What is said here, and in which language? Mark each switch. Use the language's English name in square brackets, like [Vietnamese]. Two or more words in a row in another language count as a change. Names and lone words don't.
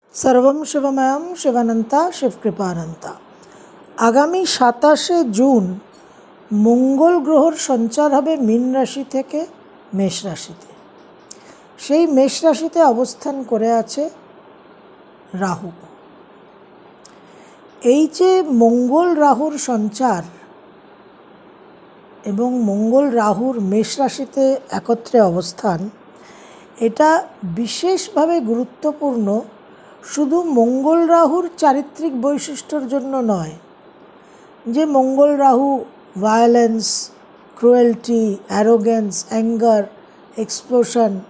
[Sanskrit] सर्वं शिवमयं शिवानंता शिवकृपानंता। [Bangla] আগামী 27 জুন মঙ্গল গ্রহর সঞ্চার হবে মীন রাশি থেকে मेष রাশিতে। সেই মেষ রাশিতে অবস্থান করে আছে রাহু। এই যে মঙ্গল রাহুর সঞ্চার এবং মঙ্গল রাহুর মেষ রাশিতে একত্রে অবস্থান, এটা বিশেষভাবে গুরুত্বপূর্ণ শুধু মঙ্গল রাহুর চারিত্রিক বৈশিষ্ট্যর জন্য নয়, যে মঙ্গল রাহু [English] violence, cruelty, arrogance, anger, explosion,